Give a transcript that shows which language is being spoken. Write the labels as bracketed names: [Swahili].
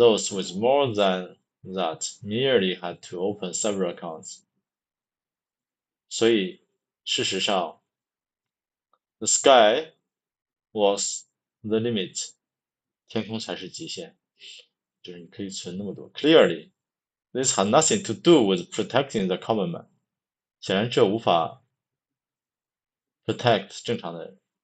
[English] Those with more than that merely had to open several accounts. [Chinese] 所以事实上 [English] the sky was the limit. [Chinese] 天空才是极限，就是你可以存那么多。 [English] Clearly, this had nothing to do with protecting the common man. [Chinese] 显然这无法 protect 正常的人。